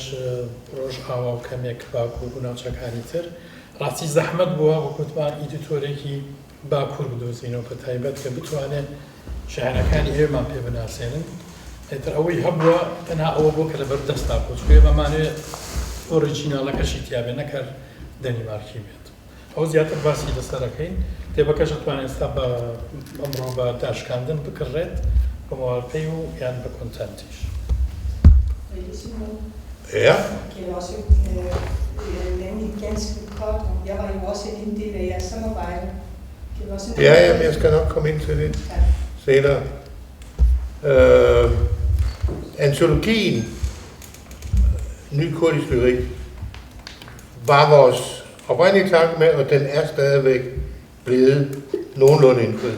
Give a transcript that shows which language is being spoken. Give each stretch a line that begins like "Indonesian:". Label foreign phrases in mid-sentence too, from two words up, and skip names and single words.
Central Kurdish: ڕۆژئاوا و کەمێک باکوور و ناوچەکانی تر ڕاستی زەحمەت بووە وەکوتمان ئیدیتۆرێکی باکوور بدۆزینەوە بە تایبەت کە بتوانێت شاعرەکانی ئێمەمان پێ بناسێنن ئێتر ئەوەی هەبووە تەنها ئەوە بۆ کە لەبەر دەستا بۆچکوێ بەمانوێت ئۆریجیناڵەکەشی تیاابێ نەکەر دەنیمارکی بێت ئەو زیاتر باسی لەسەرەکەین کتێبەکەش دەتوانێت ئێستا بە ئەمڕۆ بە داشکاندن بکڕێت بە مۆڵپەی و یان بە کۆنتەنتیش.
Danish: Ja. Kan jeg også nemlig ganske kort, jeg var jo også en del af jeres samarbejde. Ja, jeg skal nok komme ind til det senere. Antologien Ny kurdisk lyrik var vores oprindelige tanke med, og den er stadigvæk blevet nogenlunde indfriet.